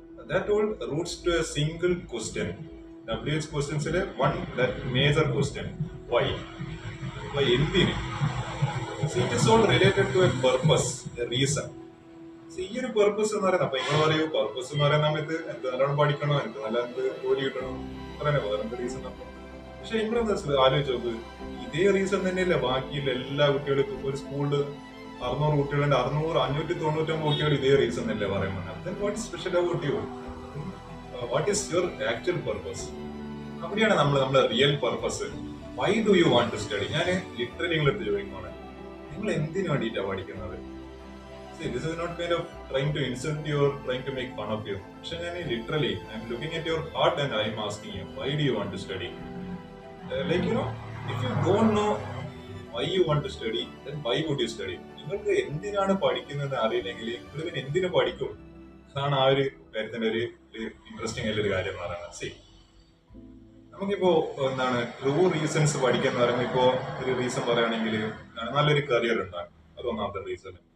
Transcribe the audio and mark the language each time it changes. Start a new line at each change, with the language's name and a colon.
English: That all roots to a single question. WH questions one that major question. Why? Why
Malayalam: എന്തിന്?
English: It is all related to a purpose, a reason.
Malayalam: ഈ ഒരു purpose എന്ന് പറയുന്നത്, അപ്പൊ നിങ്ങൾ പറയൂ purpose എന്ന് പറയുന്ന സമയത്ത് എനിക്ക് നല്ലോണം പഠിക്കണോ, എനിക്ക് നല്ല ജോലി കിട്ടണോ, പറയാനോ വേറെ റീസൺ അപ്പൊ. പക്ഷെ നിങ്ങളെന്താ ആലോചിച്ച് നോക്ക്, ഇതേ റീസൺ തന്നെയല്ലേ ബാക്കിയുള്ള എല്ലാ കുട്ടികൾക്കും. ഒരു സ്കൂളില് 600 കുട്ടികളുണ്ട്, 599 കുട്ടികൾ ഇതേ റീസൺ തന്നെയല്ലേ പറയുന്നത്.
English: What is special about you? What is your actual purpose?
Malayalam: അവിടെയാണ് നമ്മുടെ real purpose.
English: Why do you want to study?
Malayalam: ഞാൻ ലിറ്ററലി നിങ്ങളെടുത്ത് ചോദിക്കുവാണ്, നിങ്ങൾ എന്തിനു വേണ്ടിയിട്ടാണ് പഠിക്കുന്നത്?
English: This is not kind of trying to insult you or trying to make fun of you.
Malayalam: പക്ഷെ ഞാൻ
English: Literally I'm looking at your heart and I'm asking you, why do you want to study? Like if you don't know why you want to study, then why would you study?
Malayalam: നിങ്ങൾക്ക് എന്തിനാണ് പഠിക്കുന്നത് അറിയില്ലെങ്കിൽ നിങ്ങൾ പിന്നെ എന്തിനു പഠിക്കും? അതാണ് ആ ഒരു കാര്യത്തിന്റെ ഒരു ഇൻട്രസ്റ്റിംഗ് ആയിട്ടുള്ള ഒരു കാര്യം എന്ന് പറയുന്നത്. സി, നമുക്കിപ്പോ എന്താണ് ട്രൂ റീസൺസ് പഠിക്കുക എന്ന് പറയുമ്പോൾ ഇപ്പോ ഒരു റീസൺ പറയുകയാണെങ്കിൽ നല്ലൊരു കരിയർ ഉണ്ടാകും, അത് ഒന്നാമത്തെ റീസൺ.